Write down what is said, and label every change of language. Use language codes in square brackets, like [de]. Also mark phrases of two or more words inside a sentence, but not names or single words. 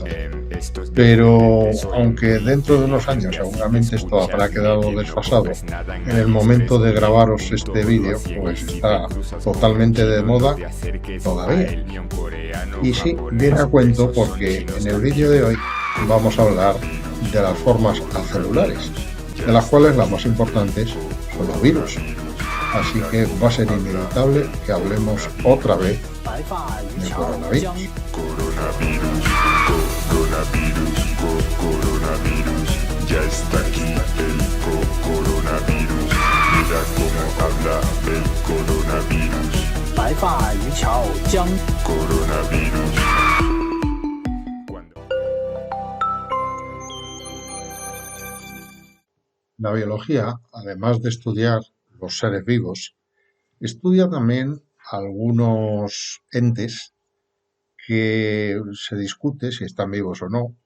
[es] Pero aunque dentro de unos años seguramente esto habrá quedado desfasado, en el momento de grabaros este vídeo pues está totalmente de moda todavía. Y sí, viene a cuento porque en el vídeo de hoy vamos a hablar de las formas acelulares, de las cuales las más importantes son los virus. Así que va a ser inevitable que hablemos otra vez [zh] 白发渔 [es] de [zh] 樵 [es] coronavirus. [zh] 江 [es] Coronavirus, ya está aquí el coronavirus. Mira cómo habla el coronavirus. [zh] 白发渔樵江 [es] Coronavirus. La biología, además de estudiar los seres vivos, estudia también algunos entes que se discute si están vivos o no.